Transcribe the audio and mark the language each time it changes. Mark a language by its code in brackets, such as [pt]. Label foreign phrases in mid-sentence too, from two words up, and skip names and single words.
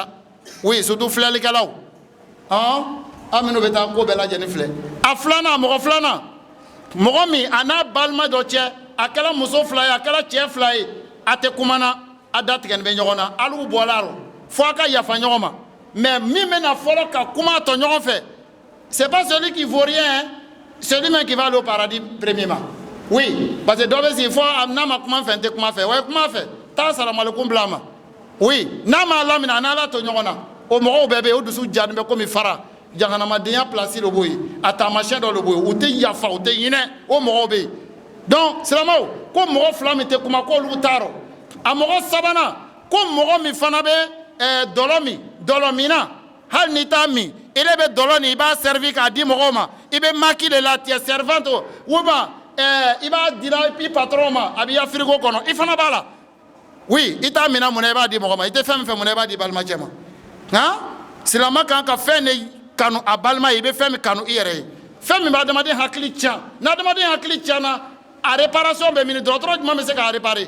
[bm] Oui, surtout filɛlikɛlaw. An minnu bɛ taa ko bɛɛ lajɛlen filɛ. A filanan, mɔgɔ filanan, mɔgɔ min a n'a balima dɔ cɛ, a kɛra muso 2 ye, a kɛra cɛ 2 ye, a tɛ kumana, a da tigɛlen bɛ ɲɔgɔn na, hali u bɔla la, fo a ka yafa ɲɔgɔn ma. Mais min bɛna fɔlɔ ka kuma a tɔ ɲɔgɔn fɛ, [fr] c'est pas celui qui vaut rien, celui même qui va aller au paradis premièrement. [bm] Oui, parce que dɔ bɛ sigi fɔ n'a ma kuma fɛ, n tɛ kuma fɛ, wa kuma fɛ, taa salamalekun bila a ma. Oui, n'a ma Ala minɛ, a n'Ala to ɲɔgɔn na, o mɔgɔw bɛɛ bɛ yen, o dusu jalen bɛ komi fara. Jahanamadenya place le boy, a tamasiyɛn dɔ le boy, u tɛ yafa, u tɛ hinɛ, o mɔgɔw bɛ yen. Donc silamɛw, ko mɔgɔ 2 min tɛ kuma k'olu t'a rɔ. A mɔgɔ 3nan, ko mɔgɔ min fana bɛ dɔlɔ min na, hali n'i t'a min, ele bɛ dɔlɔ nin i b'a servi k'a di mɔgɔw ma, i bɛ maki de la, [fr] tu es servante, ou bien [bm] i b'a dira i patron ma, a b'i ya frigo kɔnɔ, i fana b'a la. Oui, i t'a minɛ mun na i b'a di mɔgɔ ma, i tɛ fɛn min fɛ mun na i b'a di balimacɛ ma. Silamɛ kan ka fɛn de kanu a balima ye, i bɛ fɛn min kanu i yɛrɛ ye. Fɛn min b'a adamaden hakili tiɲɛ. N'adamaden hakili tiɲɛna, a réparation bɛ mini dɔgɔtɔrɔ jumɛn bɛ se k'a réparer?